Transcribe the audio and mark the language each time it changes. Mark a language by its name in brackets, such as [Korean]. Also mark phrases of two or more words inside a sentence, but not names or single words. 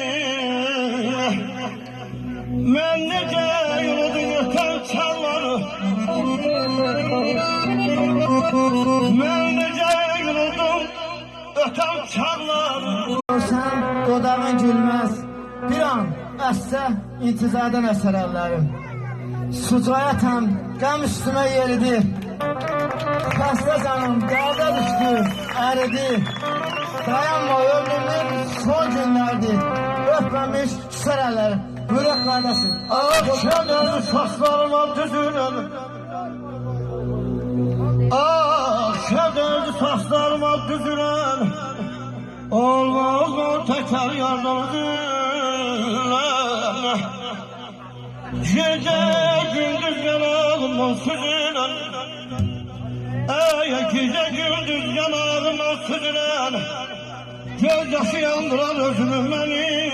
[Turkish] Ben nece yürüdüm öten çağları, ben nece yürüdüm öten çağları. [Azerbaijani] Sen dodağın gülmez. Bir an əssə intizardan əsər əllərim. Sucayatan qəm üstümə yeridi. Xəstə canım dərdə düşdü, əridi. Dayanma ömrümün son günlərdi. Öpməmiş küsər əllərim. Buyuraq qardaşım. [Turkish] Akşamları saçlarıma düzülen, akşamları saçlarıma düzülen, olmaz o tekrar yardımcılar. Gece gündüz yanağımdan süzülen, gece gündüz yanağımdan süzülen, gözyaşı yandıran özümü beni.